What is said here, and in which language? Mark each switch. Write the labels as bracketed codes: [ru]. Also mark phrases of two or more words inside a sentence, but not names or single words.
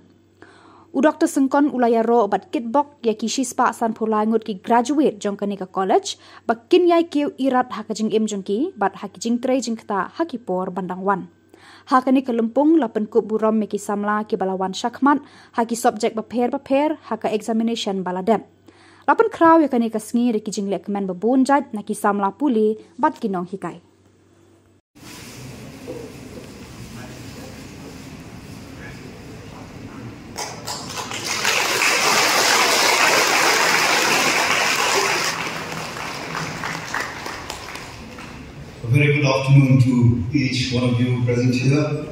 [kha] U Dr Syngkon ulaya ro bat kitbok ya ki shispa san phulai ngut ki graduate jong kane ka college ba kin yai kiu irat ha ka jing im jong ki bat ha ki jing tre jing kta ha ki por bandang wan. Ha kani ka lympung la penkup Burom me ki Samla ki balawan syakmat ha ki subject baper ha ka examination baladep. Lapan kraw ya kani ka Sngi re ki jing lek men babun jat na ki Samla pule bat ki nonghikai. [en] A very good afternoon to each one of you present here.